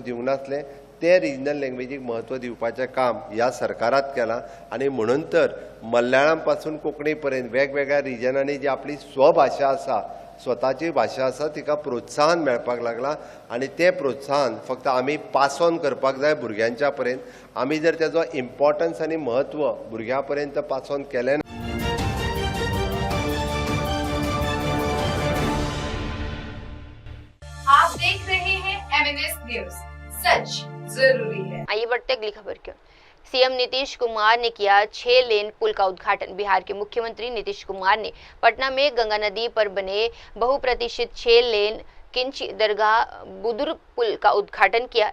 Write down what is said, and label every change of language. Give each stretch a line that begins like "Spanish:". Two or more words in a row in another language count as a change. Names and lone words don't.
Konkani: दिवंक नासलें ते
English: regional language
Konkani: म्हत्व दिवपाचें काम ह्या सरकारात केलां आनी म्हणून तर मल्याळम पासून कोंकणी पर्यंत वेगवेगळ्या रिजनांनी जी आपली स्वभाशा आसा स्वताची भाशा आसा तिका प्रोत्साहन मेळपाक लागलां आनी तें प्रोत्साहन फक्त आमी
English: pass on
Konkani: करपाक जाय भुरग्यांच्या पर्यंत आमी जर तेजो इम्पॉर्टन्स आनी म्हत्व भुरग्यां पर्यंत
English: pass on
Konkani: केलें
Hindi: आप देख रहे हैं MNS न्यूज सच जरूरी है। आइए बढ़ते अगली खबर की ओर। सीएम नीतीश कुमार ने किया 6 लेन पुल का उद्घाटन। बिहार के मुख्यमंत्री नीतीश कुमार ने पटना में गंगा नदी पर बने बहुप्रतीक्षित 6 लेन किंची दरगाह बुजुर्ग पुल का उद्घाटन किया।